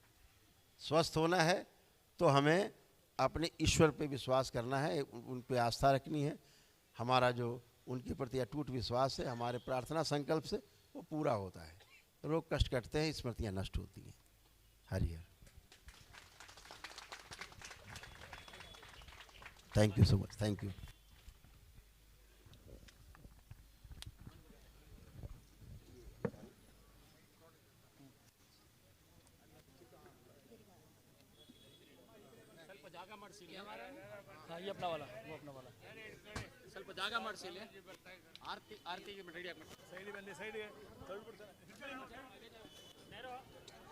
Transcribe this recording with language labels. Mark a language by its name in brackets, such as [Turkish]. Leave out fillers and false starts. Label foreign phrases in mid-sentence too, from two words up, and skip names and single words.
[Hindi] स्वस्थ होना है तो हमें अपने ईश्वर पे विश्वास करना है, उन पे आस्था रखनी है। हमारा जो उनके प्रति अटूट विश्वास है, हमारे प्रार्थना संकल्प से वो पूरा होता है। रोग कष्ट कटते हैं, स्मृतियाँ नष्ट होती हैं। [English] हरिहर। Thank you so much. Thank you. [Hindi] हाँ, ये अपना वाला, वो अपना वाला। [Kannada] ಸ್ವಲ್ಪ ಜಾಗ ಮಾಡಿಸಿ ಇಲ್ಲಿ. ಆರತಿಗೆ ರೆಡಿ ಆಗ್ಬಿಟ್ಟು. ಸೈಡ್ ಬನ್ನಿ, ಸೈಡ್ಗೆ.